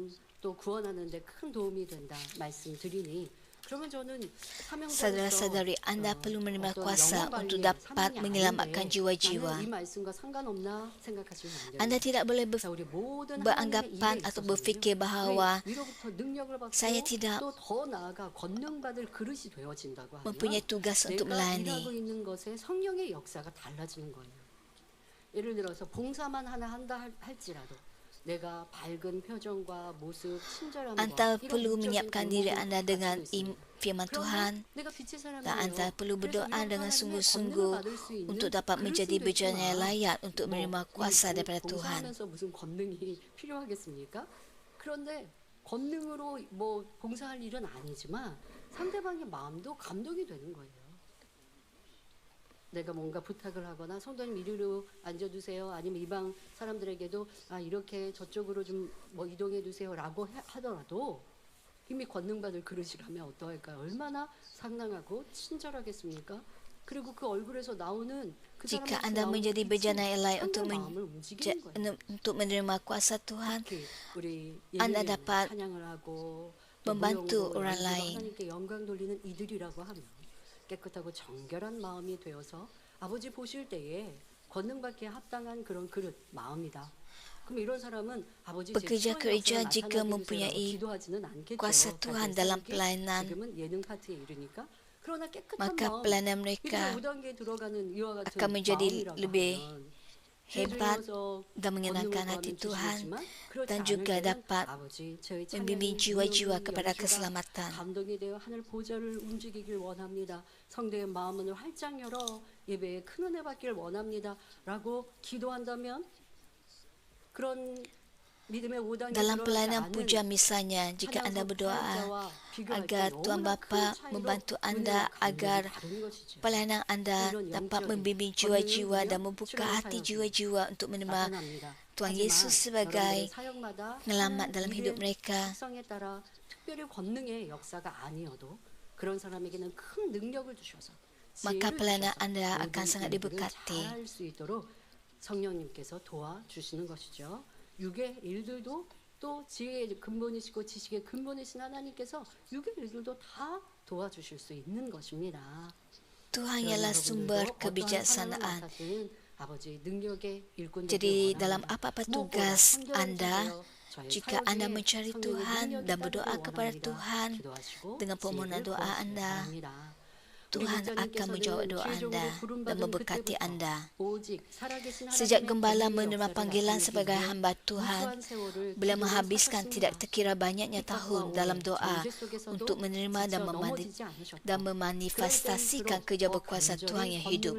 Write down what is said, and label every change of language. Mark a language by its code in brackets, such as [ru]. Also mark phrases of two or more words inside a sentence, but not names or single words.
[ms] Saudara-saudari, anda perlu menerima kuasa untuk dapat menyelamatkan jiwa-jiwa. Anda tidak boleh beranggapan atau berfikir bahawa saya tidak mempunyai tugas untuk melayani. [ko] 예를 들어서 봉사만 하나 한다 할지라도 내가 밝은 표정과 모습, 친절함과 [ms] Anda perlu menyiapkan diri anda dengan firman Tuhan dan anda perlu berdoa dengan sungguh-sungguh untuk dapat menjadi bejana yang layak untuk menerima kuasa daripada Tuhan. [ko] 무슨 권능이 필요하겠습니까? 그런데 권능으로 뭐 봉사할 일은 아니지만 상대방의 마음도 감동이 되는 거예요. 내가 뭔가 부탁을 하거나 성도님 이리로 앉아주세요. 아니면 이방 사람들에게도 이렇게 저쪽으로 좀 뭐 이동해 주세요라고 하더라도 이미 권능받을 그릇이라면 어떠할까요? 얼마나 상냥하고 친절하겠습니까? 그리고 그 얼굴에서 나오는 그 [ms] Jika [ko] 사람한테 [ms] anda [ko] 나오는 [ms] menjadi [ko] 빛이 [ms] bejana elai untuk [ko] 상대의 마음을 움직이는 거예요. [ms] untuk menerima kuasa Tuhan, [ko] 특히 우리 [ms] Anda [ko] 예배를 [ms] dapat [ko] 찬양을 하고 [ms] membantu [ko] 무용으로 [ms] orang [ko] 연주로 [ms] lain. [ko] 하나님께 영광 돌리는 이들이라고 하면 깨끗하고 정결한 마음이 되어서 아버지 보실 때에 권능받기에 합당한 그런 그릇 마음이다. 그럼 이런 사람은 아버지 [ms] Pekerja gereja jika mempunyai kuasa Tuhan dalam pelayanan, [ko] 지금은 예능 파트에 이르니까 그러나 깨끗한 [ms] maka [ko] 마음 [ms] pelayanan [ko] 이들의 [ms] mereka [ko] 5단계에 들어가는 이와 같은 [ms] akan menjadi [ko] 마음이라고 [ms] lebih [ko] 하면 [ms] hebat [ko] 죄 [ms] dan menyenangkan hati Tuhan dan juga dapat membimbing jiwa-jiwa kepada keselamatan. [ko] 감동이 되어 하늘 보좌를 움직이길 원합니다. 성도의 마음을 활짝 열어 예배에 큰 은혜 받기를 원합니다라고 기도한다면 그런 믿음의 5단계 [ms] Dalam [ko] 들어가지 [ms] pelayanan [ko] 않은 [ms] puja misalnya, jika anda berdoa agar Tuhan Bapa membantu anda agar pelayanan anda dapat membimbing jiwa-jiwa dan membuka hati jiwa-jiwa untuk menerima Tuhan Yesus sebagai penyelamat dalam hidup mereka. [ko] 특성에 따라 특별히 권능의 역사가 아니어도 그런 사람에게는 큰 능력을 주셔서 [ms] Maka [ko] 지혜를 [ms] pelayanan [ko] 주셔서 [ms] anda akan [ko] 모든 [ms] sangat [ko] 일들을 [ms] diberkati. [ko] 잘할 수 있도록 성령님께서 도와주시는 것이죠. 육의 일들도 또 지혜의 근본이시고 지식의 근본이신 하나님께서 육의 일들도 다 도와주실 수 있는 것입니다. [ms] Tuhan ialah sumber kebijaksanaan. [ko] 아버지 능력의 일꾼 [ms] Jadi dalam apa-apa tugas anda, jika anda mencari Tuhan dan berdoa kepada Tuhan dengan permohonan doa anda, Tuhan akan menjawab doa anda dan memberkati anda. Sejak gembala menerima panggilan sebagai hamba Tuhan, beliau menghabiskan tidak terkira banyaknya tahun dalam doa untuk menerima dan memanifestasikan kerja berkuasa Tuhan yang hidup.